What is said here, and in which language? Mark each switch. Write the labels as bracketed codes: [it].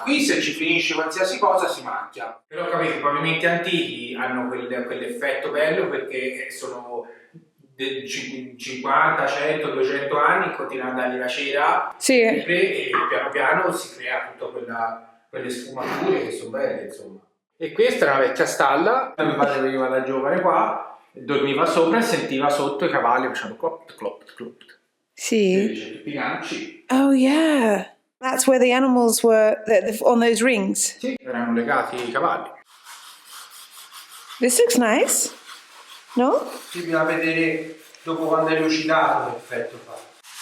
[it] Qui se ci finisce qualsiasi cosa si macchia. Però capite, i pavimenti antichi hanno quell'effetto bello perché sono 50, 100, 200 anni, continua a dargli la cera, Sì. e piano piano si crea tutta quelle sfumature che sono belle, insomma. E questa è una vecchia stalla, mio padre veniva da giovane qua, dormiva sopra e sentiva sotto i cavalli facendo clop, clop, clop. Sì. Tutti i ganci. [en] Oh yeah. That's where the animals were on those rings. [it] Sì, erano legati ai cavalli. [en] This looks nice. No? [it] Sì, bisogna vedere dopo quando è lucidato l'effetto fa.